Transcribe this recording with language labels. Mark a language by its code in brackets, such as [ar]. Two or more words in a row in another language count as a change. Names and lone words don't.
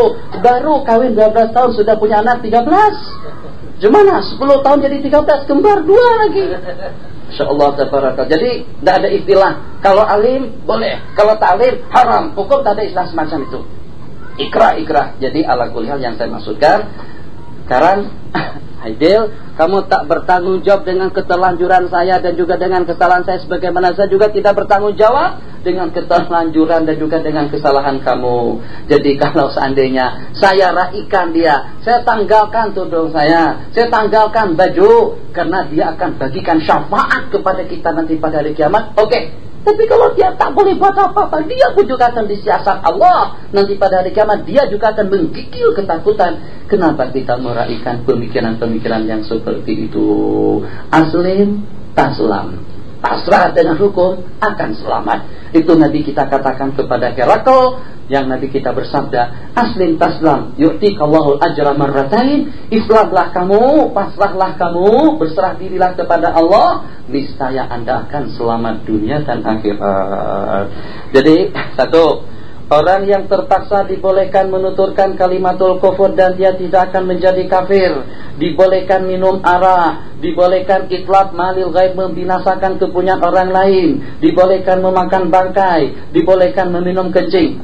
[ms] Baru kawin 12 tahun sudah punya anak 13. Gimana? 10 tahun jadi 13, kembar 2 lagi. [ar] ما شاء الله، تبارك. [ms] Jadi tidak ada istilah kalau alim boleh, kalau tak alim haram. Hukum tak ada istilah semacam itu. Ikra. Jadi [ar] على كل حال [ms] yang saya maksudkan, sekarang Aidil, kamu tak bertanggung jawab dengan keterlanjuran saya dan juga dengan kesalahan saya, sebagaimana saya juga tidak bertanggung jawab dengan keterlanjuran dan juga dengan kesalahan kamu. Jadi kalau seandainya saya raikan dia, saya tanggalkan tudung saya tanggalkan baju, karena dia akan bagikan syafaat kepada kita nanti pada hari kiamat. Oke. Tapi kalau dia tak boleh buat apa-apa, dia pun juga akan disiasat Allah. Nanti pada hari kiamat dia juga akan menggigil ketakutan. Kenapa kita meraihkan pemikiran-pemikiran yang seperti itu? [ar] أسلم تسلم, [ms] pasrah dengan hukum akan selamat. Itu Nabi kita katakan kepada Herakl, yang Nabi kita bersabda, [ar] أسلم تسلم يؤتك الله الأجر مرتين. [ms] Islamlah kamu, pasrahlah kamu, berserah dirilah kepada Allah, niscaya Anda akan selamat dunia dan akhirat. Jadi satu, orang yang terpaksa dibolehkan menuturkan [ar] كلمة الكفر [ms] dan dia tidak akan menjadi kafir. Dibolehkan minum arak, dibolehkan [ar] إتلاف مال الغير, [ms] membinasakan kepunyaan orang lain, dibolehkan memakan bangkai, dibolehkan meminum kencing.